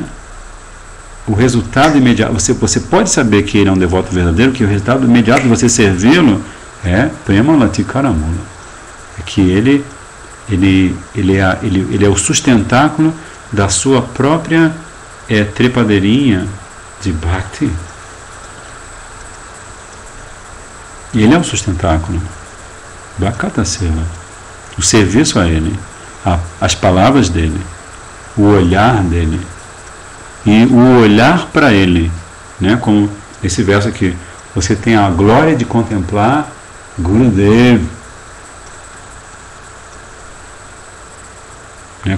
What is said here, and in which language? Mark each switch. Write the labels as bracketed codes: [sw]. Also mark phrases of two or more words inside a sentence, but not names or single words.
[pt] O resultado imediato, você pode saber que ele é um devoto verdadeiro, que o resultado imediato de você servi-lo é [sa] प्रेम लतिकार मूल. [pt] É que ele é o sustentáculo da sua própria trepadeirinha de Bhakti. E ele é o sustentáculo. [sa] भक्त सेवा. [pt] O serviço a ele, as palavras dele, o olhar dele e o olhar para ele, né? Como esse verso aqui, você tem a glória de contemplar Gurudev, né?